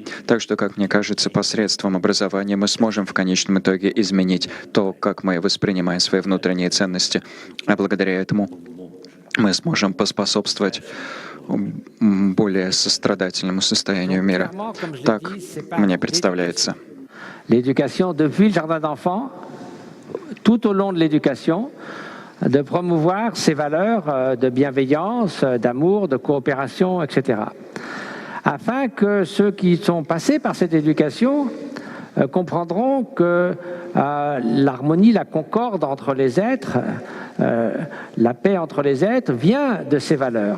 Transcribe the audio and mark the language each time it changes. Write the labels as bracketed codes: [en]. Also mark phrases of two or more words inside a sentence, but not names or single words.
[ru] Так что, как мне кажется, посредством образования мы сможем в конечном итоге изменить то, как мы воспринимаем свои внутренние ценности. А благодаря этому мы сможем поспособствовать более сострадательному состоянию мира. Так мне представляется. [fr] L'éducation depuis le jardin d'enfants, tout au long de l'éducation, de promouvoir ces valeurs de bienveillance, d'amour, de coopération, etc. Afin que ceux qui sont passés par cette éducation comprendront que l'harmonie, la concorde entre les êtres, la paix entre les êtres vient de ces valeurs.